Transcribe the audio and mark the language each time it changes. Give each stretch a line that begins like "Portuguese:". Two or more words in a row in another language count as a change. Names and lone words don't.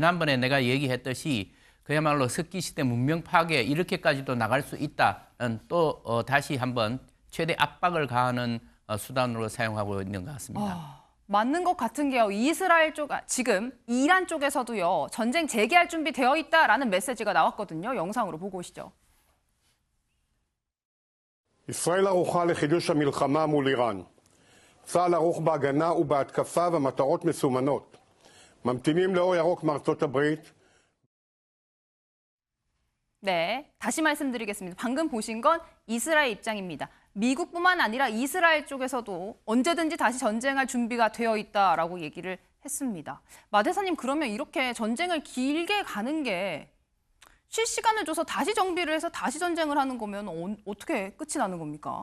Korean: 우리는 지난번에 내가 얘기했듯이 그야말로 석기 시대 문명 파괴 이렇게까지도 나갈 수 있다는 또 다시 한번 최대 압박을 가하는 수단으로 사용하고 있는 것 같습니다. 맞는 것 같은 게요. 이스라엘 쪽, 지금 이란 쪽에서도요. 전쟁 재개할 준비 되어 있다라는 메시지가 나왔거든요. 영상으로 보고 오시죠.
Hebrew: ישראל ערוכה לחידוש המלחמה מול איראן. צה"ל ערוך בהגנה ובהתקפה ומטרות מסומנות. ממתינים לאור ירוק מארצות הברית.
Korean: 네, 다시 말씀드리겠습니다. 방금 보신 건 이스라엘 입장입니다. 미국뿐만 아니라 이스라엘 쪽에서도 언제든지 다시 전쟁할 준비가 되어 있다라고 얘기를 했습니다. 마 대사님, 그러면 이렇게 전쟁을 길게 가는 게 실시간을 줘서 다시 정비를 해서 다시 전쟁을 하는 거면 어떻게 끝이 나는 겁니까?